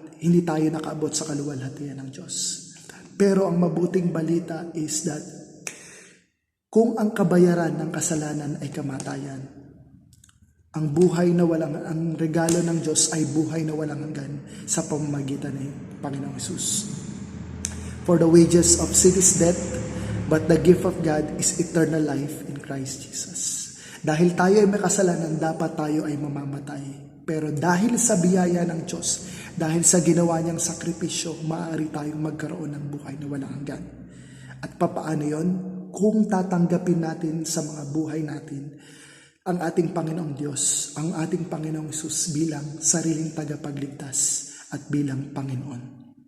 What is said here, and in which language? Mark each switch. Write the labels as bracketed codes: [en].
[tl] Hindi tayo nakaabot sa kaluwalhatian ng Diyos. Pero ang mabuting balita is that kung ang kabayaran ng kasalanan ay kamatayan, ang buhay na ang regalo ng Diyos ay buhay na walang hanggan sa pamamagitan ng Panginoong Hesus. [en] For the wages of sin is death, but the gift of God is eternal life in Christ Jesus. [tl] Dahil tayo ay may kasalanan, dapat tayo ay mamamatay. Pero dahil sa biyaya ng Diyos, dahil sa ginawa niyang sakripisyo, maaari tayong magkaroon ng buhay na walang hanggan. At papaano yon? Kung tatanggapin natin sa mga buhay natin ang ating Panginoong Diyos, ang ating Panginoong Hesus bilang sariling tagapagligtas at bilang Panginoon.